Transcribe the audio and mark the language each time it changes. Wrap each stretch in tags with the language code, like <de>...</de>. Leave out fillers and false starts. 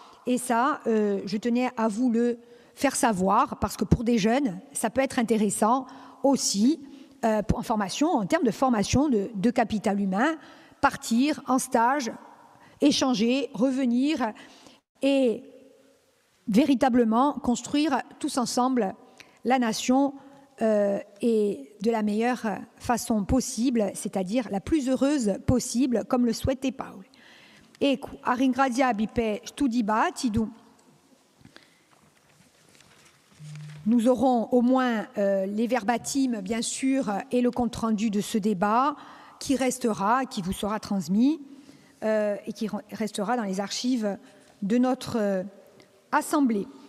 <fr>Et ça, je tenais à vous le faire savoir, parce que pour des jeunes, ça peut être intéressant aussi en termes de formation de capital humain, partir en stage, échanger, revenir et véritablement construire tous ensemble la nation et de la meilleure façon possible, c'est-à-dire la plus heureuse possible, comme le souhaitait Paoli.</fr> <co>Ecco, a ringraziarvi per stu dibattito.</co> <fr>Nous aurons au moins les verbatims, bien sûr, et le compte-rendu de ce débat qui vous sera transmis et qui restera dans les archives de notre Assemblée.</fr>